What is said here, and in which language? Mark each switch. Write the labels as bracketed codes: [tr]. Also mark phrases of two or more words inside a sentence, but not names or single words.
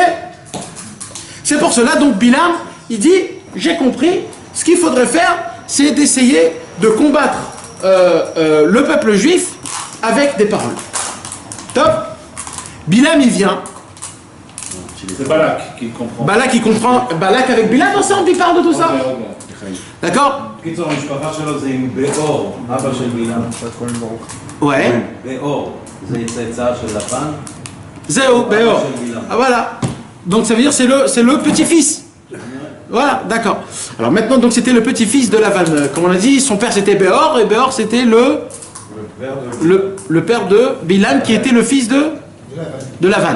[fr] C'est pour cela, donc, Bilam, il dit, j'ai compris, ce qu'il faudrait faire, c'est d'essayer de combattre le peuple juif avec des paroles. Top. Bilam, il vient. C'est Balak qui comprend. Balak, il comprend. Balak avec Bilam, ensemble, ils parlent de tout ça. D'accord? [he] קיצור, המשפחה שלו זה עם באור, אבא של בלעם. [fr] Ouais. [he] באור, זה צאצא של לפן. [fr] Zéo, Béor. Ah voilà. Donc ça veut dire c'est le petit-fils. Voilà, d'accord. Alors maintenant, donc c'était le petit-fils de Lavan. Comme on a dit, son père c'était Béor, et Béor c'était le père de Bilam, qui était le fils de Lavan.